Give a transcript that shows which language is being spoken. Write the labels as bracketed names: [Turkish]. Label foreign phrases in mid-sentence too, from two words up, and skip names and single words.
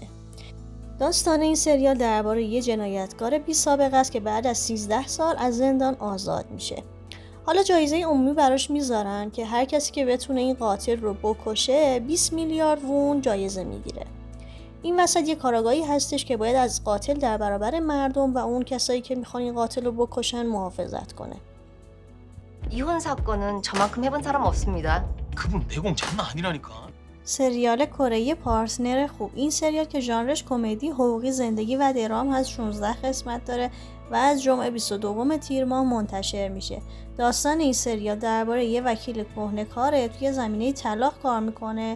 [Persian] داستان این سریال درباره یه جنایتکار بی سابقه است که بعد از 13 سال از زندان آزاد میشه. حالا جایزه عمومی براش میذارن که هر کسی که بتونه این قاتل رو بکشه 20 میلیارد وون جایزه میگیره. این وسط یه کاراگاهی هستش که باید از قاتل در برابر مردم و اون کسایی که میخوان این قاتل رو بکشن محافظت کنه. [Korean] 이혼 사건은 저만큼 해본 사람 없습니다. 그분 내공 장난 아니라니까. [Persian] سریال کره‌ای پارتنر خوب. این سریال که ژانرش کمدی، حقوقی، زندگی و درام هست 16 قسمت داره و از جمعه 22 تیر ماه منتشر میشه. داستان این سریال درباره یه وکیل کهنه‌کاره توی زمینه طلاق کار میکنه.